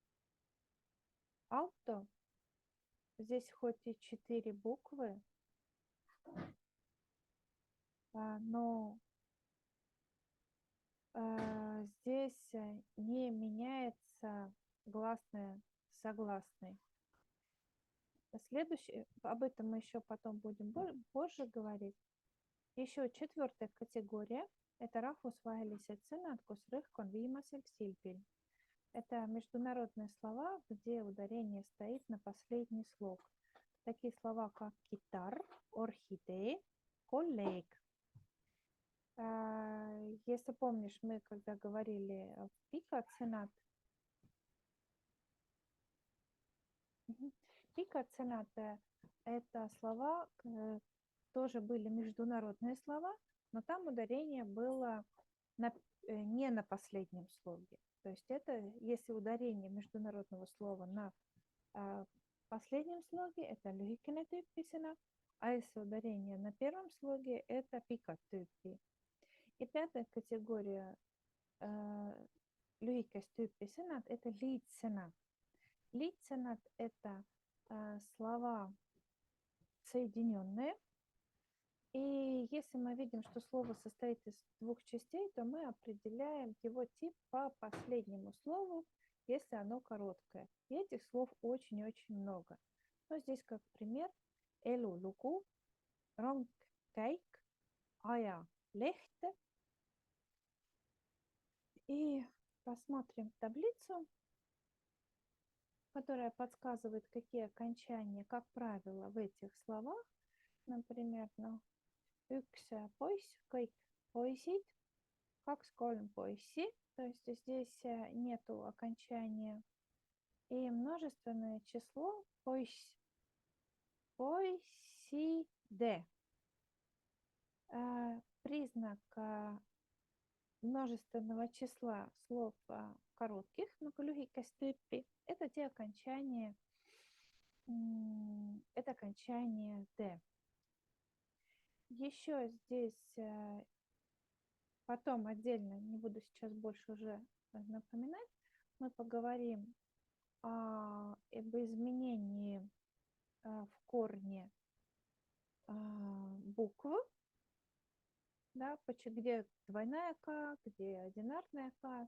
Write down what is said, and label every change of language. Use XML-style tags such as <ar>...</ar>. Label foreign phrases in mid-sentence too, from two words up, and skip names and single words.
<ru>Auto здесь хоть и 4 буквы, но здесь не меняется гласное согласной. Следующее, об этом мы еще потом будем позже говорить. Еще 4-я категория – это</ru> <et>rahvusvahelised sõnad, kus rõhk on viimasel silbil.</et> <ru>Это международные слова, где ударение стоит на последний слог. Такие слова, как гитар, орхидея, коллег. Если помнишь, мы когда говорили в пика-ценат, пика-ценат – это слова, тоже были международные слова, но там ударение было не на последнем слоге. То есть это, если ударение международного слова на последнем слоге, это</ru> <et>lühikene tüüpisena,</et> <ru>а если ударение на первом слоге, это pika-tüüpi. И 5-я категория</ru> <et>lühikest tüüpi sõnad –</et> <ru>это liitsõnad. Liitsõnad – это слова соединенные. И если мы видим, что слово состоит из 2 частей, то мы определяем его тип по последнему слову, если оно короткое. И этих слов очень-очень много. Но здесь как пример</ru> <et>elulugu, rongkäik, ajaleht.</et> <ru>И посмотрим таблицу, которая подсказывает, какие окончания, как правило, в этих словах. Например,</ru> <et>üks poiss, kõik poisid, kaks, kolm poissi.</et> <ru>То есть здесь нету окончания. И множественное число</ru> <et>poiss, poiside.</et> <ru>Признак множественного числа слов коротких, много</ru> <et>lühikest tüüpi,</et> <ru>это те окончания, это окончание «д». Еще здесь потом отдельно, не буду сейчас больше уже напоминать, мы поговорим об изменении в корне букв, да, где двойная К, где одинарная К.</ru>